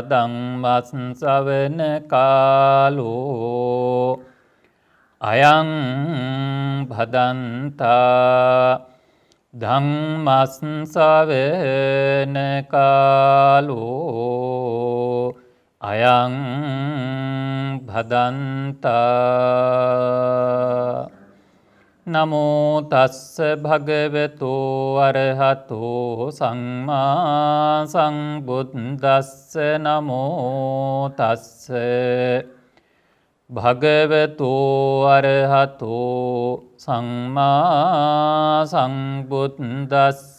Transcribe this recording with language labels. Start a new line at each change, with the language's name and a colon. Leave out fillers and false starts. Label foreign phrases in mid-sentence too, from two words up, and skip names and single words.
Pali: ධම්මස් ශ්‍රවණ කාලෝ අයං භදන්තා. ධම්මස් ශ්‍රවණ කාලෝ අයං භදන්තා. නමෝ තස්ස භගවතු අරහතෝ සම්මා සම්බුද්දස්ස. නමෝ තස්ස භගවතු අරහතෝ සම්මා සම්බුද්දස්ස.